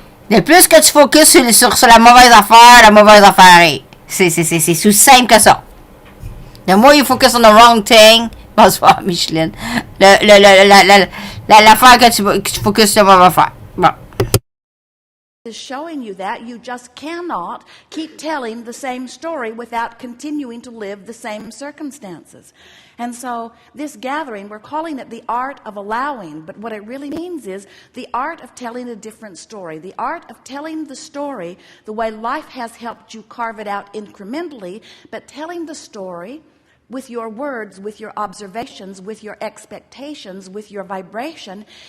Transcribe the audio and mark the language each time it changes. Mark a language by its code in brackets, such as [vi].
[fr] Le plus que tu focuses sur la mauvaise affaire c'est aussi simple que ça. [en] The more you focus on the wrong thing, [fr] bonsoir [en] Micheline. [fr] L'affaire que tu focuses sur la mauvaise affaire. Bon. [en] Is showing you that you just cannot keep telling the same story without continuing to live the same circumstances. And so this gathering, we're calling it the art of allowing, but what it really means is the art of telling a different story, the art of telling the story the way life has helped you carve it out incrementally, but telling the story with your words, with your observations, with your expectations, with your vibration.